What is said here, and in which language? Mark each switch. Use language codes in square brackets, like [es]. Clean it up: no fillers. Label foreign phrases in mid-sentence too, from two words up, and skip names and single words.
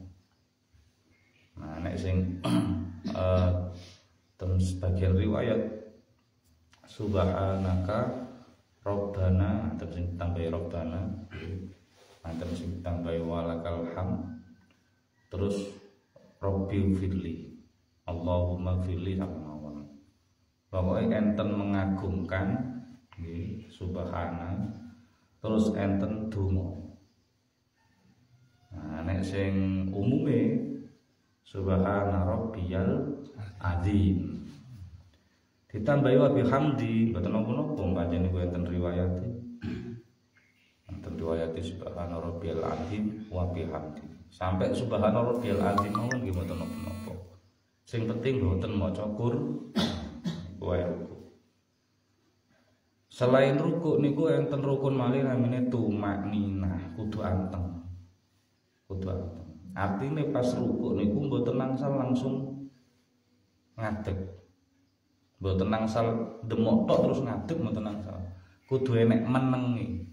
[jv] Nah nek sing ten sebagian riwayat [ar] سبحانك ربنا, [jv] terus sing tambahi rabbana, anten sing tambahi [ar] ولك الحم, [jv] terus [ar] رب اغفر لي, اللهم اغفر لي [jv] sama mawon. Pokoknya enten mengagumkan nggih subhana terus enten donga. Nah nek sing umume [ar] سبحان ربي العظيم [jv] ditambahi [ar] وبحمده [jv] mboten napa-napa pancen niku enten riwayate. Enten riwayate [ar] سبحان ربي العظيم وبحمده. [jv] Sampai [ar] سبحان ربي العظيم [jv] mawon nggih mboten napa-napa. Sing penting mboten maca wae ruku. Selain ruku niku enten rukun malih namine tumakninah, kudu anteng. Kudu anteng. Artine pas ruku niku mboten nangsal langsung ngadeg. Mboten nangsal demok tok terus ngadeg mboten nangsal. Kudu enek menenge.